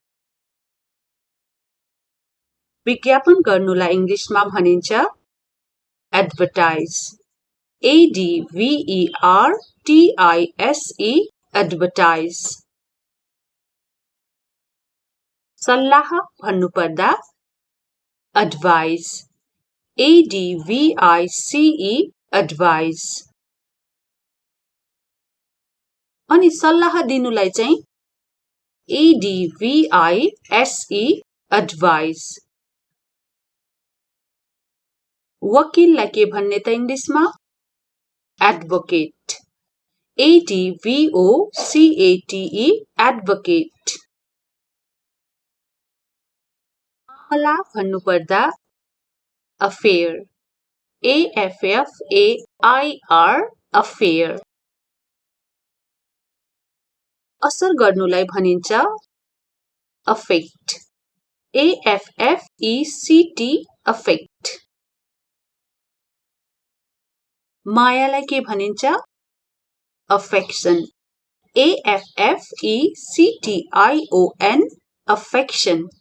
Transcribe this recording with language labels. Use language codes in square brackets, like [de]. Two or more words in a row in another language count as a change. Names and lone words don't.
[ne] विज्ञापन गर्नुलाई इङ्ग्लिशमा भनिन्छ [en] advertise, ADVERTISE, advertise. [ne] सल्लाह भन्नुपर्दा [en] advise, ADVICE, advise. [ne] अनि सल्लाह दिनुलाई चाहिँ [en] ADVISE, advise. [ne] वकिललाई के भन्ने त इङ्ग्लिशमा [en] advocate, ADVOCATE, advocate. [ne] मामला भन्नुपर्दा [en] affair, AFFAIR, affair. [ne] असर गर्नुलाई भनिन्छ [en] affect, AFFECT, affect. [ne] मायालाई के भनिन्छ [en] affection, AFFECTION, affection.